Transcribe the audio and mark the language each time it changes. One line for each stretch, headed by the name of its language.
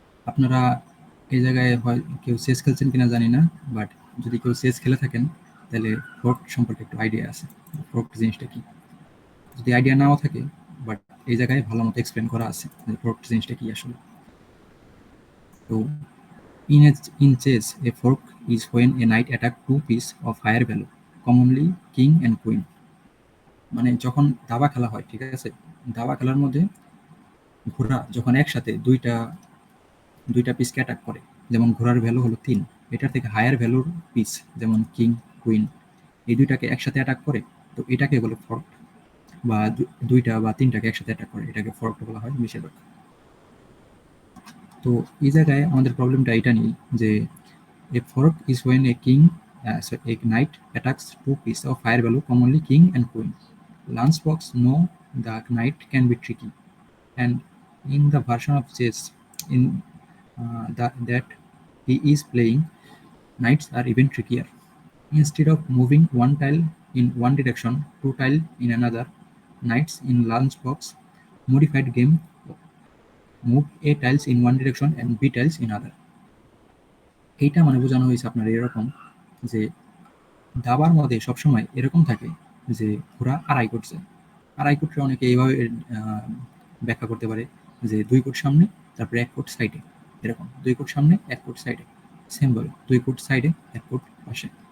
Bangla: আপনারা এই জায়গায় হয় কেউ চেস খেলছেন কিনা জানি না, বাট যদি কেউ চেস খেলে থাকেন তাহলে ফোর্ক সম্পর্কে একটু আইডিয়া আছে। ফোর্ক জিনিসটা কি? যদি আইডিয়া নাও থাকে, বাট এই জায়গায় ভালো মতো এক্সপ্লেন করা আছে যে ফোর্ক জিনিসটা কি আসলে।
English: তো in chess, a fork is when a knight attack two pieces of higher value, commonly king and queen.
Bangla: মানে যখন দাবা খেলা হয়, ঠিক আছে, দাবা খেলার মধ্যে ঘোড়া যখন একসাথে দুইটা দুইটা পিসকে অ্যাটাক করে, যেমন ঘোড়ার ভ্যালু হলো 3, এটার থেকে হায়ার ভ্যালুর পিস যেমন কিং, কুইন, এই দুইটাকে একসাথে অ্যাটাক করে, তো এটাকে বলে ফর্ক। বা দুইটা বা তিনটাকে একসাথে অ্যাটাক করে, এটাকে ফর্ক বলা হয় বেশিরভাগ। তো এই জায়গায় আমাদের প্রবলেমটা এটা নেই যে
English: a fork is when a knight attacks two pieces of higher value, commonly king and queen. Lunchbox know the knight can be tricky, and in the version of chess in that he is playing, knights are even trickier. Instead of moving one tile in one direction, two tile in another, knights in Lunchbox modified game move A tiles in one direction and B tiles in other.
Bangla: এইটা মানে বোঝানো হয়েছে আপনার এরকম যে দাবার মধ্যে সবসময় এরকম থাকে যে ঘোড়া আড়াই করছে। আড়াই কোটটা অনেকে এইভাবে ব্যাখ্যা করতে পারে যে 2 কোট সামনে, তারপরে 1 কোট সাইডে। এরকম 2 কোট সামনে, 1 কোট সাইডে। সেম ভাবে 2 কোট সাইডে, 1 কোট পাশে।